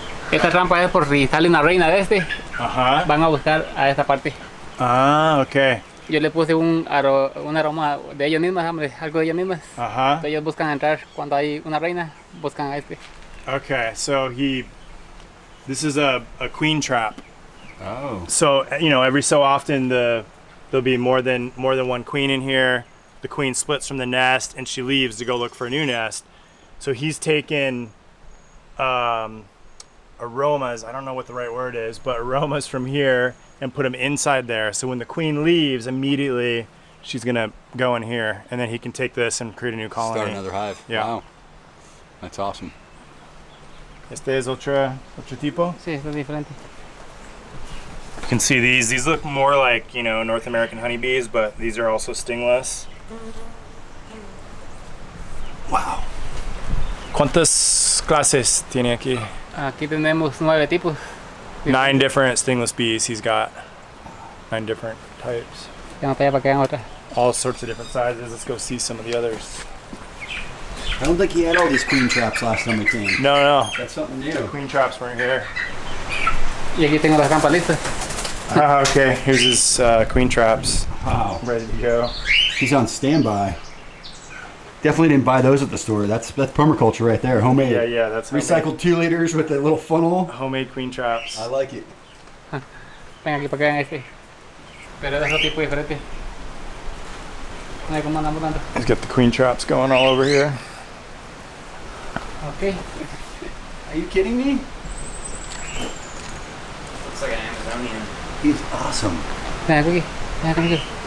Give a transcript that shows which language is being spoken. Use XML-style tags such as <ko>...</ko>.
<es>Esta trampa es por si sale una reina de este, Ajá. van a buscar a esta parte.</es> <en>Ah, okay.</en> <es>Yo le puse un aroma de ellas mismas, hombre, algo de ellas mismas. Ajá. Entonces ellos buscan entrar cuando hay una reina, buscan a este.</es> <en>Okay, so this is a queen trap. Oh. So, you know, every so often there'll be more than one queen in here. The queen splits from the nest and she leaves to go look for a new nest. So he's taken aromas, I don't know what the right word is, but aromas from here and put them inside there. So when the queen leaves, immediately she's gonna go in here, and then he can take this and create a new colony. Start another hive. Yeah. Wow. That's awesome.</en> <es>Este es otro tipo. Sí, esto es diferente.</es> <en>You can see these look more like, you know, North American honeybees, but these are also stingless. Wow.</en> <es>¿Cuántas clases tiene aquí? Aquí tenemos 9 tipos.</es> <en>9 different stingless bees he's got. 9 different types.</en> <es>Ya no para que hagan otra.</es> <en>All sorts of different sizes. Let's go see some of the others. I don't think he had all these queen traps last time we came. No. That's something new. Queen traps weren't here.</en> <es>Y aquí tengo las rampas listas.</es> <en>Ah, okay. Here's his queen traps. Wow. Ready to go. He's on standby. Definitely didn't buy those at the store. That's permaculture right there. Homemade. Yeah, that's Recycled 2 liters with a little funnel. homemade queen traps. I like it.</en> <es>Ven aquí para que hagan este. Pero es otro tipo diferente. Mira cómo andamos dando.</es> <en>He's got the queen traps going all over here. Ok. Are you kidding me? Looks like an Amazonian. He's awesome.</en> <es>Ven aquí. Ven aquí.</es>